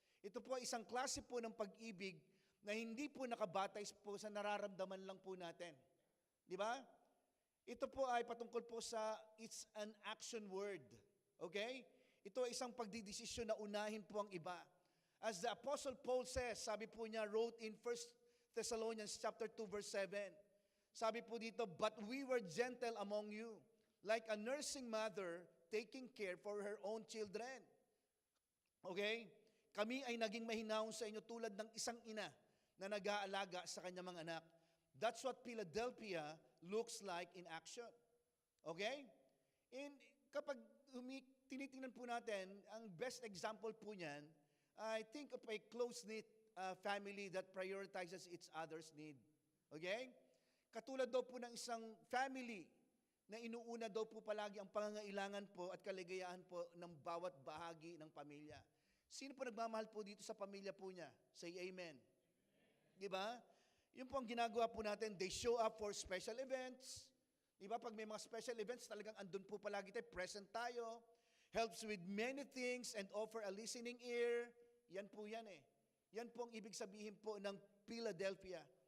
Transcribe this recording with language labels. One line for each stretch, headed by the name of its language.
Filipino: Ito po ay isang klase po ng pag-ibig na hindi po nakabatay po sa nararamdaman lang po natin. Di ba? Ito po ay patungkol po sa
English: it's an action word.
Filipino: Okay? Ito ay isang pagdidesisyon na unahin po ang iba.
English: As the Apostle Paul says,
Filipino: sabi po niya,
English: wrote in 1 Thessalonians chapter 2 verse 7.
Filipino: Sabi po dito,
English: but we were gentle among you, like a nursing mother taking care for her own children. Okay?
Filipino: Kami ay naging mahinahon sa inyo tulad ng isang ina na nag-aalaga sa kanyang mga anak.
English: That's what Philadelphia looks like in action. Okay? And
Filipino: kapag tinitingnan po natin,
English: ang best example po niyan, I think of a close-knit family that prioritizes each other's need. Okay?
Filipino: Katulad daw po ng isang family na inuuna daw po palagi ang pangangailangan po at kaligayahan po ng bawat bahagi ng pamilya. Sino po nagmamahal po dito sa pamilya po niya?
English: Say amen.
Filipino: Di ba? Yun po ang ginagawa po natin.
English: They show up for special events.
Filipino: Di ba? Pag may mga special events, talagang andun po palagi tayo, present tayo.
English: Helps with many things and offer a listening ear.
Filipino: Yan po yan eh. Yan po ang ibig sabihin po ng Philadelphia.